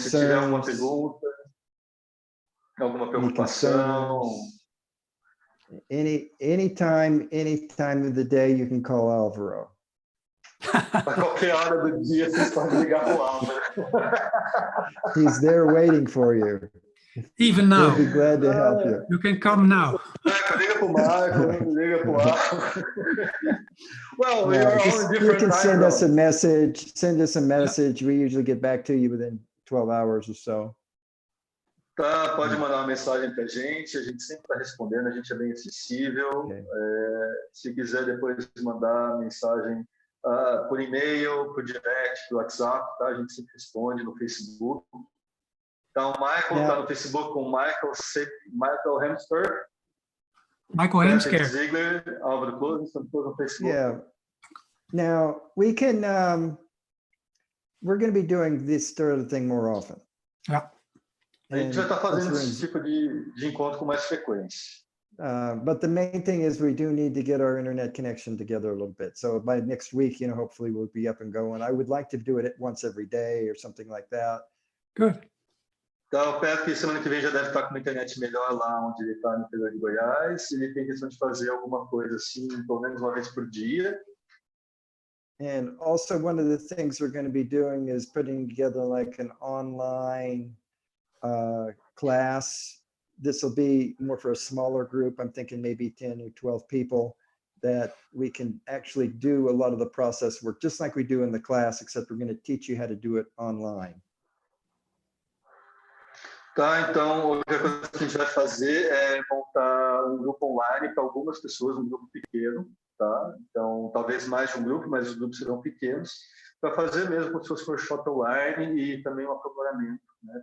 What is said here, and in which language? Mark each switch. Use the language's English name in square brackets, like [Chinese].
[Portuguese] se tiver alguma pergunta, alguma preocupação, [English] any time of the day you can call Alvaro. [Portuguese] A qualquer hora do dia vocês podem ligar pro Álvaro. [English] He's there waiting for you. Even now. He'll be glad to help you. You can come now. [Portuguese] Liga pro Marco, liga pro Álvaro. [English] Well, we are all in different you can send us a zones. message. Send us a message. We usually get back to you within 12 hours or so. [Portuguese] Tá, pode mandar uma mensagem pra gente, a gente sempre está respondendo, a gente é bem acessível. [English] Okay. [Portuguese] Se quiser depois mandar mensagem por e-mail, por direct, por WhatsApp, tá? A gente sempre responde no Facebook. Então, o Michael está no Facebook com Michael Hamster. Michael Hamster. Ziegler, Álvaro Close, estão todos no Facebook. [English] Yeah. Now, we can, we're going to be doing this sort of thing more often. Yeah. [Portuguese] A gente vai estar fazendo esse tipo de encontro com mais frequência. [English] But the main thing is we do need to get our internet connection together a little bit. So by next week, you know, hopefully we'll be up and going. I would like to do it once every day or something like that. Good. [Portuguese] Então, eu peço que semana que vem já deve estar com uma internet melhor lá onde ele está, no interior de Goiás. Ele tem questão de fazer alguma coisa assim, pelo menos uma vez por dia. [English] And also one of the things we're going to be doing is putting together like an online class. This will be more for a smaller group. I'm thinking maybe 10 or 12 people that we can actually do a lot of the process work, just like we do in the class, except we're going to teach you how to do it online. [Portuguese] Tá, então, outra coisa que a gente vai fazer é montar um grupo online para algumas pessoas, um grupo pequeno, tá? Então, talvez mais de um grupo, mas os grupos serão pequenos, para fazer mesmo como se fosse um workshop online e também um aprimoramento, né?